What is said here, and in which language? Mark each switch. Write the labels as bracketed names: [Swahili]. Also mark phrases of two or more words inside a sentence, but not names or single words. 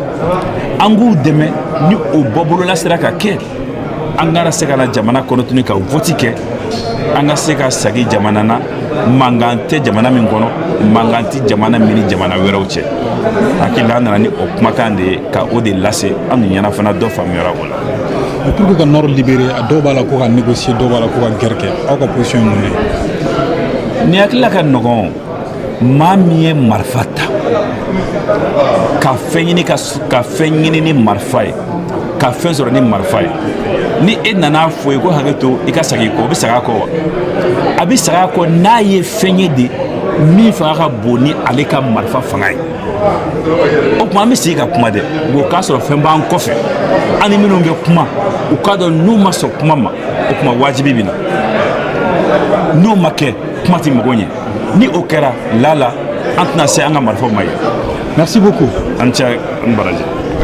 [Bambara] An k'u dɛmɛ ni o bɔbolola sera ka kɛ. An ka se ka na jamana kɔnɔ tuguni ka vote kɛ. An ka se ka sagi jamana na, mankan tɛ jamana min kɔnɔ, mankan tɛ jamana min ni jamana wɛrɛw cɛ. Hakili an nana ni o kumakan de ye ka o de lase an dun ɲɛna fana dɔ faamuyara o la. [French] Pour que le Nord libéré, [Bambara] dɔw b'a la ko ka négocier, dɔw b'a la ko ka guerre kɛ. Aw ka position ye mun ye? Ni hakili la ka nɔgɔn maa min ye marifa ta ka fɛn ɲini ni marifa ye, ka fɛn sɔrɔ ni marifa ye, ni e nana fɔ ye ko hakɛ to i ka segin kɔ, o bɛ segin a kɔ wa? A bɛ segin a kɔ n'a ye fɛn ye de min fanga ka bon ni ale ka marifa fanga ye. O tuma an bɛ sigi ka kuma dɛ, o k'a sɔrɔ fɛn b'an kɔfɛ, an ni minnu bɛ kuma u k'a dɔn n'u ma sɔn kuma ma, o tuma wajibi bɛ na. N'o ma kɛ kuma tɛ mɔgɔ ɲɛ. Ni o kɛra la an tɛna se an ka marifaw ma ye. [French] Merci beaucoup. [Bambara] An cɛ an baraji.